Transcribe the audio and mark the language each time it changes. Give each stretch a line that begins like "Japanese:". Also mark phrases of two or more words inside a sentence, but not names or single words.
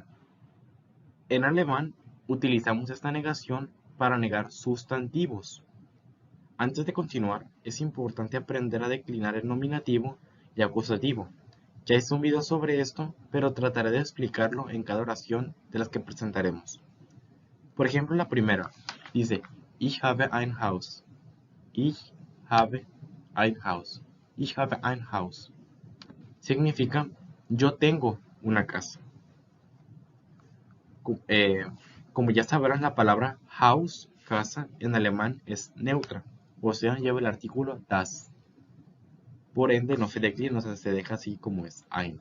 Spanish: En alemán utilizamos esta negación para negar sustantivos. Antes de continuar, es importante aprender a declinar el nominativo y acusativo. Ya hice un video sobre esto, pero trataré de explicarlo en cada oración de las que presentaremos. Por ejemplo, la primera dice
German: Ich habe ein Haus. Ich habe ein Haus. Ich habe ein Haus.
Spanish: Significa yo tengo una casa. Como ya sabrán, la palabra Haus, casa, en alemán es neutra, o sea, lleva el artículo das. Por ende, no se declina, o sea, se deja así como es, ein.